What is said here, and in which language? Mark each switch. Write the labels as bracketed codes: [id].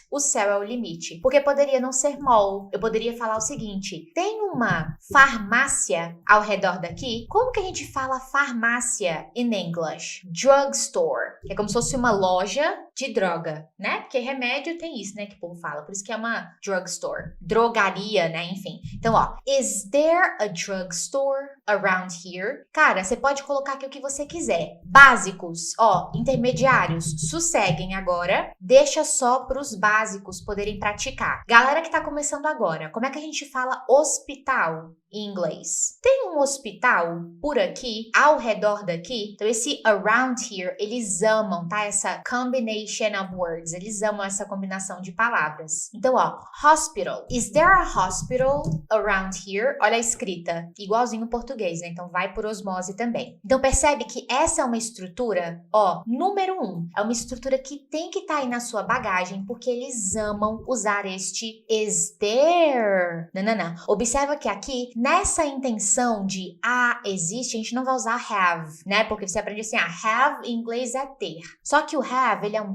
[pt] O céu é o limite. Porque poderia não ser mall. Eu poderia falar o seguinte, tem uma farmácia ao redor daqui? Como que a gente fala farmácia [en] in English? [pt] Drugstore. Que é como se fosse uma loja de droga, né? Porque remédio tem isso, né? Que o povo fala. Por isso que é uma drugstore. Drogaria, né? Enfim. Então, ó. [en] Is there a drugstore around here? [pt] Cara, você pode colocar aqui o que você quiser. Básicos, ó. Intermediários. Sosseguem agora. Deixa só pros básicos poderem praticar. Galera que tá começando agora. Como é que a gente fala hospital em inglês? Tem um hospital por aqui, ao redor daqui? Então, esse [en] around here, [pt] eles amam, tá? [en] Essa combination of words. [pt] Eles amam essa combinação de palavras. Então, ó, hospital. [en] Is there a hospital around here? [pt] Olha a escrita. Igualzinho o português, né? Então, vai por osmose também. Então, percebe que essa é uma estrutura, ó, número 1. É uma estrutura que tem que estar aí na sua bagagem, porque eles amam usar este is there. Não. Observa que aqui, nessa intenção de existe, a gente não vai usar have, né? Porque você aprende assim, have em inglês é ter. Só que o have, ele é um